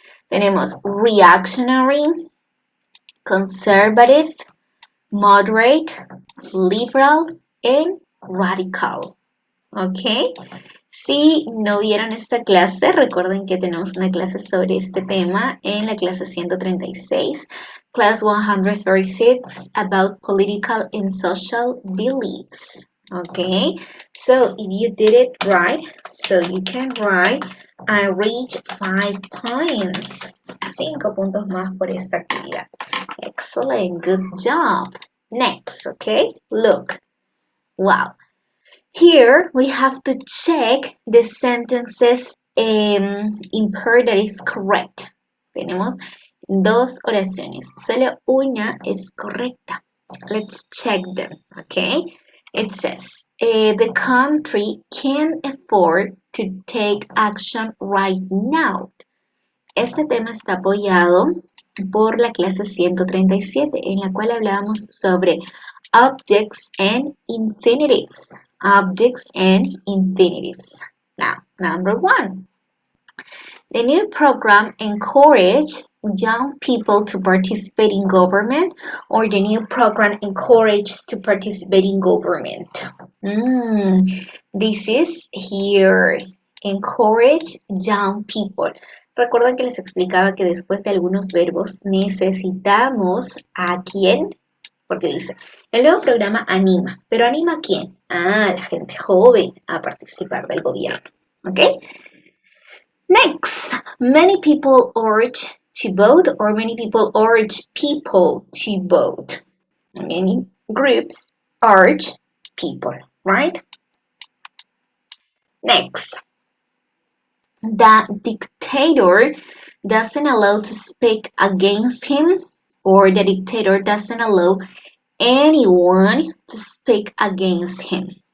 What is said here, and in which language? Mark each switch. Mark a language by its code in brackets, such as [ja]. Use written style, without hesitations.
[es] Tenemos reactionary, conservative, moderate, liberal, and radical. ¿Ok? Si no vieron esta clase, recuerden que tenemos una clase sobre este tema en la clase 136, [en] class 136, about political and social beliefs. Okay, so if you did it right, so you can write, I reach 5 points. [es] 5 puntos más por esta actividad. [en] Excellent, good job. Next, okay, look. Wow. Here we have to check the sentences in pair that is correct. [es] Tenemos dos oraciones, solo una es correcta. [en] Let's check them, okay? It says, the country can afford to take action right now. [es] Este tema está apoyado por la clase 137, en la cual hablábamos sobre objects and infinitives. [en] Objects and infinitives. Now, number 1. The new program encourages young people to participate in government, or the new program encourages to participate in government. This is here. Encourage young people. [es] Recuerden que les explicaba que después de algunos verbos necesitamos a quién, porque dice, el nuevo programa anima, pero ¿anima a quién? A la gente joven a participar del gobierno, ¿ok? [en] Next, many people urge to vote, or many people urge people to vote. Many groups urge people, right? Next, the dictator doesn't allow to speak against him, or the dictator doesn't allow anyone to speak against him.